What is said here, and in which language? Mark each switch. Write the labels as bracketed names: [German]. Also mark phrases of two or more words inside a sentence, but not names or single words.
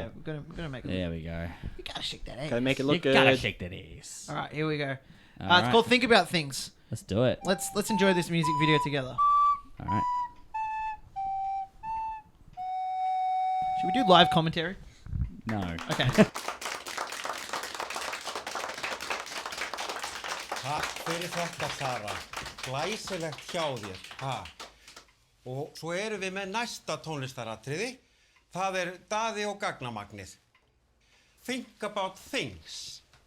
[English] Yeah, we're gonna make it. There we go. You gotta shake that ass. Gotta make it You look good. gotta shake that ass. All right, here we go. All It's right. called Think About Things. Let's do it. Let's enjoy this music video together. All right. Should we do live commentary? No. Okay. [Icelandic] Takk fyrir þetta, Sara. Glæsilegt hjá þér. Ha. Og svo erum við með næsta tónlistaratriði. Það er Daði og Gagnamagnið. Think about things.